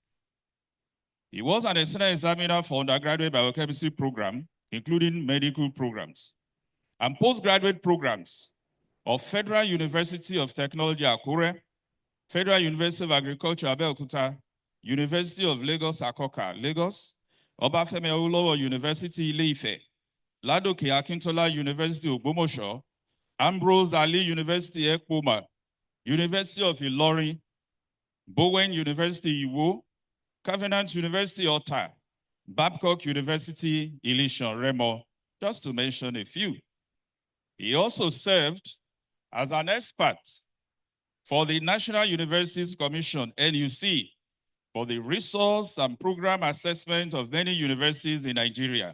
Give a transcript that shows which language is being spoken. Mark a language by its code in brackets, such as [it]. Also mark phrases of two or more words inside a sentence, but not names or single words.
[en] He was an external examiner for undergraduate biochemistry program, including medical programs, and postgraduate programs of Federal University of Technology, Akure, Federal University of Agriculture, Abeokuta, University of Lagos, Akoka, Lagos, Obafemi Awolowo University, Ile-Ife, Ladoke Akintola University, Ogbomoso, Ambrose Ali University, Ekpoma, University of Ilorin, Bowen University, Iwo, Covenant University, Ota, Babcock University, Elisha Remo, just to mention a few. He also served as an expert for the National Universities Commission, NUC, for the resource and program assessment of many universities in Nigeria.